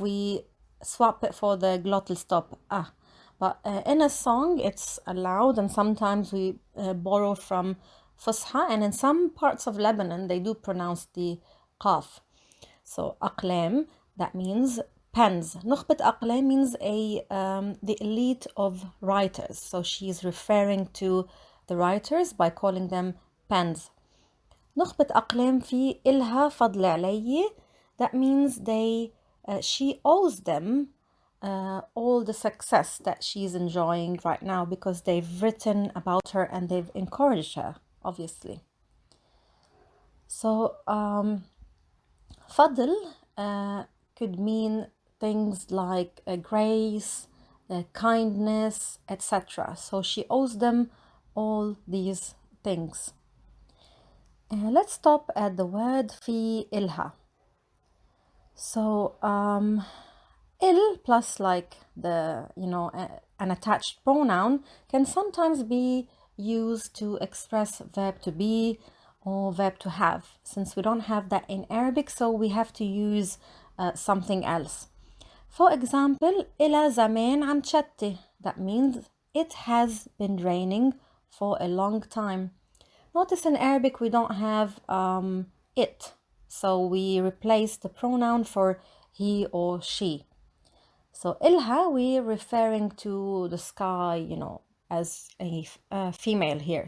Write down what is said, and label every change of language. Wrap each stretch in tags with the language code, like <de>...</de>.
<en>We swap it for the glottal stop. But in a song it's allowed, and sometimes we borrow from Fusha, and in some parts of Lebanon they do pronounce the qaf. So أقلام, that means pens.</en> <ar>نخبة أقلام</ar> <en>means the elite of writers. So she's referring to the writers by calling them pens.</en> <ar>نخبة أقلام في إلها فضل علي.</ar> <en>That means she owes them all the success that she's enjoying right now, because they've written about her and they've encouraged her, obviously. So فضل could mean things like grace, kindness, etc. So she owes them all these things. Let's stop at the word في إلها. So il plus like the an attached pronoun can sometimes be used to express verb to be or verb to have. Since we don't have that in Arabic, so we have to use something else. For example,</en> <ar>إلى زمان عم تشتي.</ar> <en>That means it has been raining for a long time. Notice in Arabic we don't have it, so we replace the pronoun for he or she. So إلها, we're referring to the sky, as a female here.</en>